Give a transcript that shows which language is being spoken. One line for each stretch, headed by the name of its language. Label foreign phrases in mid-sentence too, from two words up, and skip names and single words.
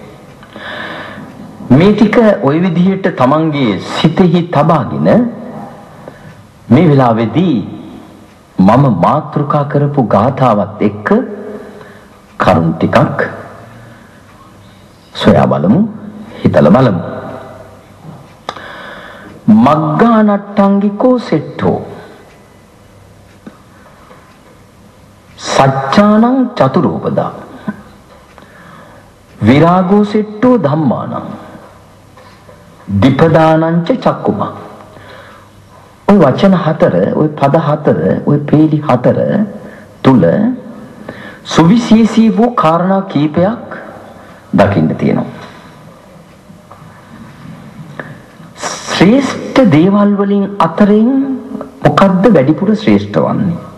Sinhala: මේ ටික ওই විදිහට තමන්ගේ සිතෙහි තබාගෙන මේ වෙලාවේදී මම මාතෘකා කරපු ගාථාවත් එක්ක කරුණු ටිකක් සොයා බලමු, හිතලා බලමු.
Pali: මග්ගානට්ටංගිකෝ සෙට්ඨෝ සච්චානං චතුරෝපදා විරාගෝ සෙට්ඨෝ ධම්මානං දීපදානං චක්කුමා.
Sinhala: ඔය වචන හතර, ඔය පද හතර, ඔය පේලි හතර තුල සුවිශේෂී වූ කාරණා කීපයක් දකින්න තියෙනවා. ශ්‍රේෂ්ඨ දේවල් වලින් අතරින් මොකද්ද වැඩිපුර ශ්‍රේෂ්ඨ වන්නේ?